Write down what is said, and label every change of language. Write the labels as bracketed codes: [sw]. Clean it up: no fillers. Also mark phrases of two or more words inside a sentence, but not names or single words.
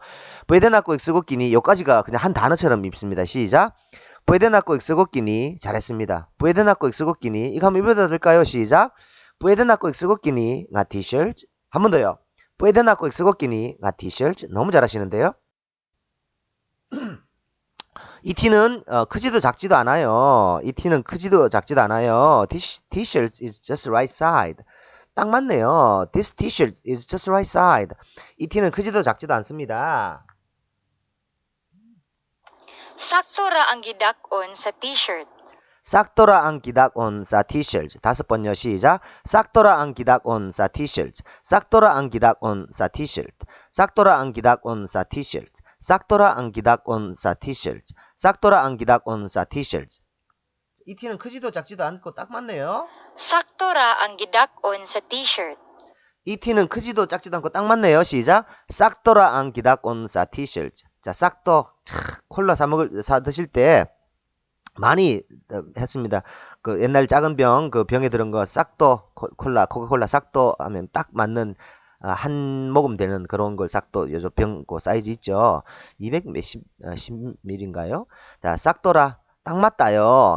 [ceb] pwede na ako isugot kini [ko] 여기까지가 그냥 한 단어처럼 입습니다. 시작. [ceb] pwede na ako isugot kini 잘했습니다. pwede na ako isugot kini [ko] 이거 한번 입어도 될까요? 시작. [ceb] pwede na ako isugot kini nga t-shirt. [ko] 한 번 더요. [ceb] pwede na ako isugot kini nga t-shirt. [ko] 너무 잘하시는데요. 이 티는 크지도 작지도 않아요. 이 티는 크지도 작지도 않아요. [en] T-shirt is just right side. [ko] 딱 맞네요. [en] This t-shirt is just right side. [ko] 이 티는 크지도 작지도 않습니다. [ceb] Sakto ra ang gidak-on sa t-shirt. sakto ra ang gidak-on sa t-shirt. [ko] 5번요. 시작. [ceb] sakto ra ang gidak-on sa t-shirt. sakto ra ang gidak-on sa t-shirt. sakto ra ang gidak-on sa t-shirt. sakto ra ang gidak-on sa t-shirt. sakto ra ang gidak-on sa t-shirt. [ko] 이 티는 크지도 작지도 않고 딱 맞네요. [ceb] Sakto ra ang gidak-on sa t-shirt. [ko] 이 티는 크지도 작지도 않고 딱 맞네요. [ceb] 시작. sakto ra ang gidak-on sa t-shirt. [ko] 자, 싹도 콜라 사 드실 때 많이 했습니다. 그 옛날 작은 병, 그 병에 들은 거 싹도 콜라, 코카콜라 싹도 하면 딱 맞는 한 모금 되는 그런 걸 싹도 요즘 병 그 사이즈 있죠. 200 몇십 10ml인가요? 자, 싹도라 딱 맞다요.